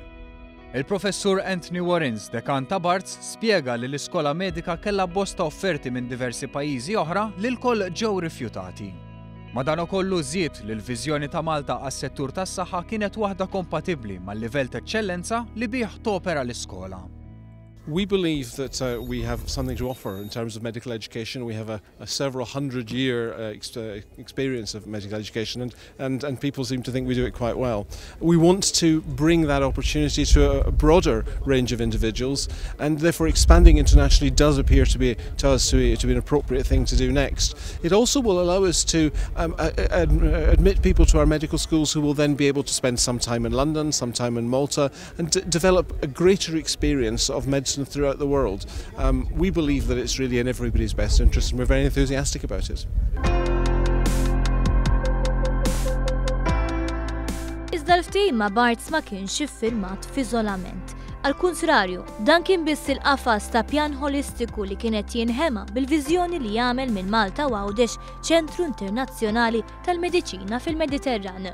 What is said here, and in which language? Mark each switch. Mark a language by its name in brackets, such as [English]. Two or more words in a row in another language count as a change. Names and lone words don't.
[Maltese] Il-Professur Anthony Warrens, dekan ta' Barts, spjega li l-Iskola Medika kellha bosta offerti minn diversi pajjiżi oħra li l-koll ġew rifjutati. Madankollu żied li l-viżjoni ta' Malta għas-settur tas-saħħa kienet waħda kompatibbli mal-livell ta' eċċellenza li bih topera l-iskola. [English] We believe that we have something to offer in terms of medical education. We have a several hundred-year experience of medical education and people seem to think we do it quite well. We want to bring that opportunity to a broader range of individuals and therefore expanding internationally does appear to be an appropriate thing to do next. It also will allow us to admit people to our medical schools who will then be able to spend some time in London, some time in Malta and develop a greater experience of medicine throughout the world. We believe that it's really in everybody's best interest and we're very enthusiastic about it. [Maltese] Iżda l-ftehim ma' Barts ma kienx iffirmat f'iżolament. Al kontrarju, dan kien biss il-qafas ta' pjan holistiku li kienet jinħema bil-viżjoni li jagħmel minn Malta Għawdex ċentru internazzjonali tal-mediċina fil-Mediterran.